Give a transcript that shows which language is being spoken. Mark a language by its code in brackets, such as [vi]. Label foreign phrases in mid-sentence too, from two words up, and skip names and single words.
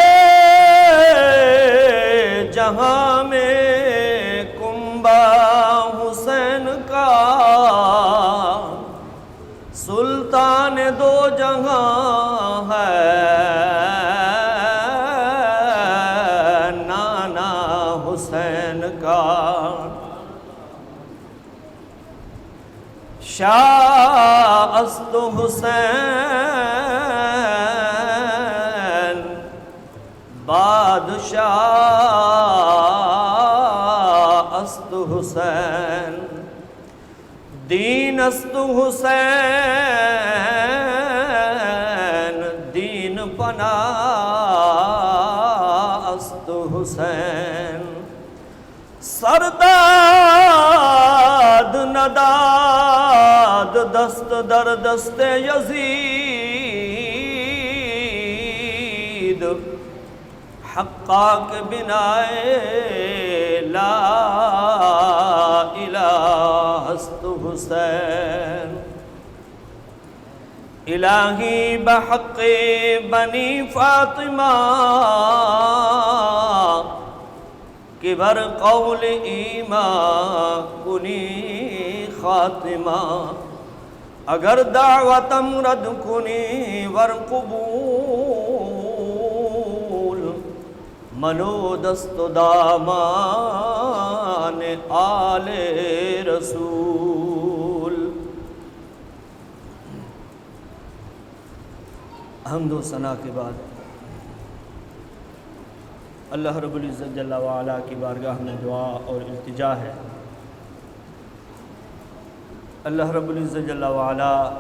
[ur] جہاں میں کنبہ حسین کا سلطان دو جہاں ہے [fa] شاہ است حسین بادشاہ است حسین دین است حسین دین پناہ است حسین سرداد نداد دست در دست یزید حقا کے بنائے [ar] لا الہ [fa] است حسین الہی بحق بنی فاطمہ کہ بر قول ایمان کنی خاتمہ اگر دعوتم رد کنی ورقبول منو دست دامان آل رسول۔ [ur] حمد و ثنا کے بعد [ar] اللہ رب العزت جل وعلا [ur] کی بارگاہ میں دعا اور التجا ہے، [ar] اللہ رب العزت جل وعلا